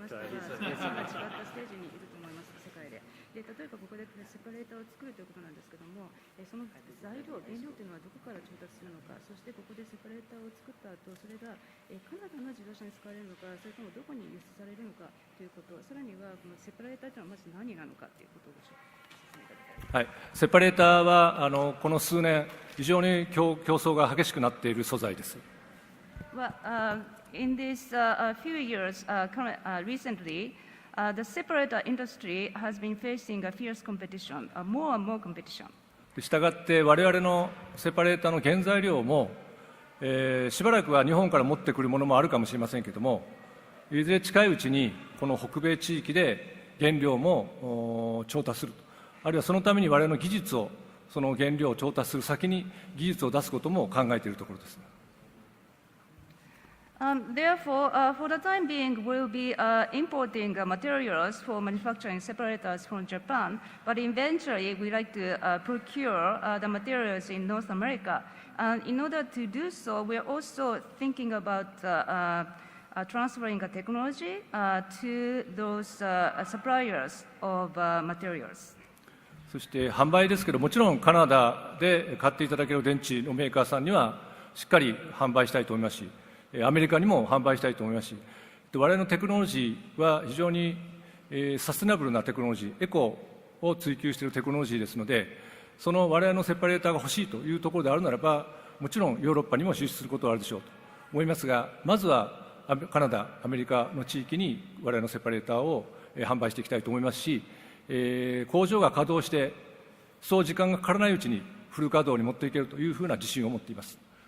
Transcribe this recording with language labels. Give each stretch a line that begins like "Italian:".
Japanese: 違ったステージにいると思います、世界で。で、例えばここでセパレーターを作るということなんですけども、その材料、原料というのはどこから調達するのか、そしてここでセパレーターを作った後、それがカナダの自動車に使われるのか、それともどこに輸出されるのかということ、さらにはこのセパレーターというのはまず何なのかということをご紹介。はい、セパレーターはこの数年、非常に競争が激しくなっている素材です。
English: Well, in these few years, recently, the separator industry has been facing a fierce competition, more and more competition.
Japanese: したがって、我々のセパレーターの原材料も、しばらくは日本から持ってくるものもあるかもしれませんけれども、いずれ近いうちに、この北米地域で原料も調達する。あるいはそのために我々の技術を、その原料を調達する先に技術を出すことも考えているところです。
English: Therefore, for the time being, we'll be importing materials for manufacturing separators from Japan, but eventually we'd like to procure the materials in North America. And in order to do so, we're also thinking about transferring the technology to those suppliers of materials.
Japanese: そして販売ですけど、もちろんカナダで買っていただける電池のメーカーさんにはしっかり販売したいと思いますし、アメリカにも販売したいと思いますし、我々のテクノロジーは非常にサステナブルなテクノロジー、エコを追求しているテクノロジーですので、その我々のセパレーターが欲しいというところであるならば、もちろんヨーロッパにも輸出することはあるでしょうと思いますが、まずはカナダ、アメリカの地域に我々のセパレーターを販売していきたいと思いますし、工場が稼働して、そう時間がかからないうちにフル稼働に持っていけるというふうな自信を持っています。